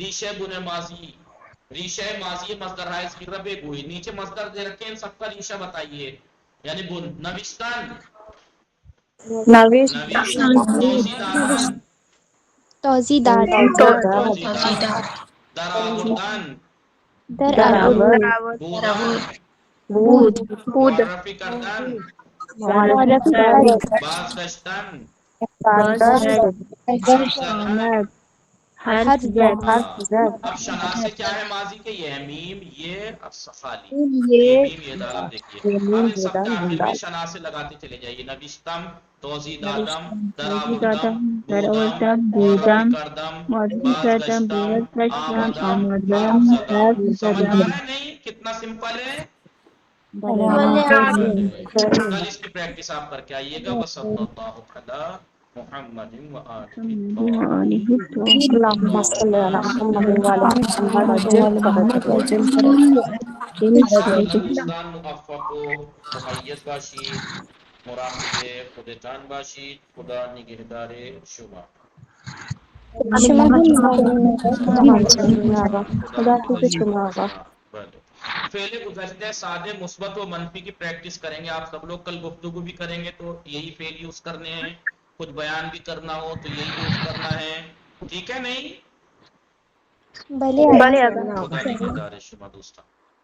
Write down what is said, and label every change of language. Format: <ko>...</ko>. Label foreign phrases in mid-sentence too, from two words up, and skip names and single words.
<ur>ریشہ بن ماضی، ریشہ ماضی مصدر ہے اس کی رب گوئی، نیچے مصدر دے رکھے ان سب کا ریشہ بتائیے، یعنی</ur> <fa>بن نوشتن توزیدات درآوردن درآورد بودن بود معرفی کردن معرفی کرد بازگشتن حرف زد</fa> <ur>اب شناسے کیا ہے ماضی کے؟ یہ ہے میم یہ خالی یہ میم یہ دال، اب دیکھیے اب ان سب کے آخر میں شناسے لگاتے چلے جائیے،</ur> <fa>نوشتم توزیداتم دراوردم بودم معرفی کردم بازگشتم آمدم حرف زدم،</fa> <ur>سمجھ آ رہا ہے نہیں؟ کتنا سمپل ہے، کل اس کی پریکٹس آپ کر کے آئیے گا۔</ur> <ar>وصلی اللہ علی محمد اللهم صل على محمد وعلى محمد وعجل فرجه</ar> <fa>دوستان موفق و ممیز باشید، مراقب خودتان باشید، خدا نگهدار شما، شما خدا حافظ شما آقا۔</fa> <ur>فعل گزشتہ سادے مثبت و منفی کی پریکٹس کریں گے آپ سب لوگ، کل گفتگو بھی کریں گے تو یہی فعل یوز کرنے ہیں، کچھ بیان بھی کرنا ہو تو یہی یوز کرنا ہے، ٹھیک ہے نہیں؟ بھلے آغا</ur> <fa>خدا نگہدار شما دوستان۔</fa>